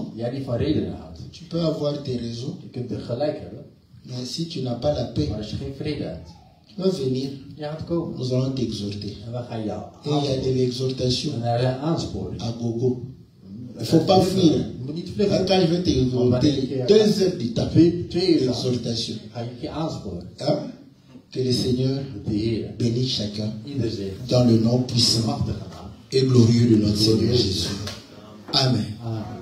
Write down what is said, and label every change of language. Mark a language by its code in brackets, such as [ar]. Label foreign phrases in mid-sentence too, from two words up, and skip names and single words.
[nl] Jij die van redenen houdt. [fr] tu peux avoir tes raisons, [nl] Je kunt er gelijk hebben, [fr] mais si tu n'as pas la paix, [nl] maar als je geen vrede hebt, [fr] tu vas venir, [nl] je gaat komen. [fr] nous allons t'exhorter. [nl] En we gaan jou [fr] Et il y a de [nl] aansporen. [fr] l'exhortation [nl] En er zijn aansporingen. [fr] à gogo. Il ne faut pas fuir. [nl] Je moet niet [fr] Quand [nl] vluchten. [fr] je vais t'exhorter, 2 heures du temps, [nl] 2 uur lang [fr] exhortation. [nl] ga je je aansporen. [fr] Hein? Que le Seigneur [nl] De Heer, [fr] bénisse chacun [nl] ieder zegt, [fr] dans le nom de puissant [nl] machtige naam. [fr] et glorieux de notre Seigneur Jésus. Amen. Amen.